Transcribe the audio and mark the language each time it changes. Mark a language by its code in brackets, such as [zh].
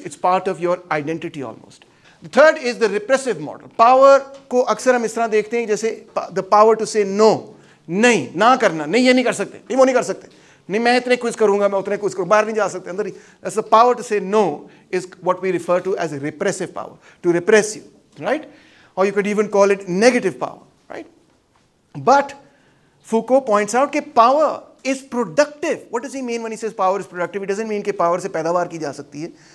[en] It's part of your identity almost. The third is the repressive model. [ur] Power کو اکثر ہم اس طرح دیکھتے ہیں جیسے [en] the power to say no. [ur] نہیں, نہ کرنا, نہیں یہ نہیں کر سکتے, نہیں وہ نہیں کر سکتے, نہیں میں اتنے کوئز کروں گا, میں اتنے کوئز کروں, باہر نہیں جا سکتے اندر ہی. [en] That's the power to say no is what we refer to as a repressive power. To repress you, right? Or you could even call it negative power, right? But Foucault points out کہ power is productive. What does he mean when he says power is productive? He doesn't mean [ur] کہ power سے پیداوار کی جا سکتی ہے.